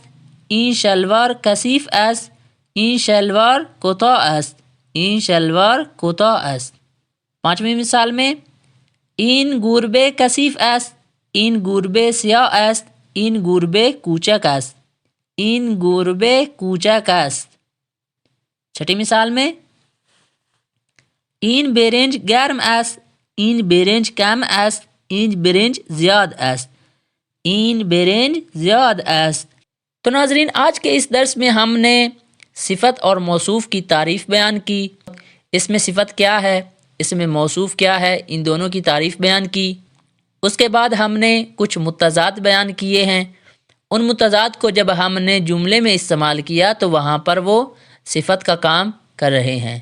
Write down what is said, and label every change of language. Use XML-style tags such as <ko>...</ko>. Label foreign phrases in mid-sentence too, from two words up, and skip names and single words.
<fa>این شلوار کثیف است. این شلوار کوتاه است. این شلوار کوتاه است.</fa> <ur>پانچویں مثال میں</ur> <fa>این گربه کثیف است. این گربه سیاه است. این گربه کوچک است. این گربه کوچک است.</fa> <ur>چھٹی مثال میں</ur> <fa>این برنج گرم است. این برنج کم است. این برنج زیاد است. این برنج زیاد است.</fa> <ur>تو ناظرین، آج کے اس درس میں ہم نے صفت اور موصوف کی تعریف بیان کی. اس میں صفت کیا ہے، اس میں موصوف کیا ہے، ان دونوں کی تعریف بیان کی. اس کے بعد ہم نے کچھ متضاد بیان کیے ہیں. ان متضاد کو جب ہم نے جملے میں استعمال کیا تو وہاں پر وہ صفت کا کام کر رہے ہیں.</ur>